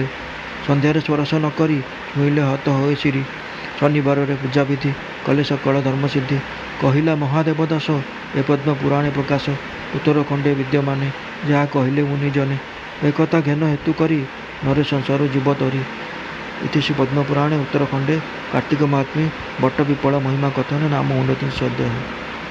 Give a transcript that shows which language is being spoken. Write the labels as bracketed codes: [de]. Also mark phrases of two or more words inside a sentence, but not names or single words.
[or] ସନ୍ଧ୍ୟାରେ ସ୍ପର୍ଶ ନ କରି, ଛୁଇଁଲେ ହତ ହୋଇ ଶିରି। ଶନିବାରରେ ପୂଜାବିଧି, କଲେ ସକଳ ଧର୍ମ ସିଦ୍ଧି। କହିଲା ମହାଦେବ ଦାସ, ଏ ପଦ୍ମ ପୁରାଣେ ପ୍ରକାଶ। ଉତ୍ତରଖଣ୍ଡେ ବିଦ୍ୟମାନେ, ଯାହା କହିଲେ ମୁନି ଜନେ। ଏକଥା ଘେନ ହେତୁ କରି, ନରେ ସଂସାର ଜୀବ ତରି। [sa] इति श्री पद्मपुराणे उत्तरखंडे कार्तिक महात्म्ये बट्टपिप्पल महिमा कथन नाम 29 अध्याय।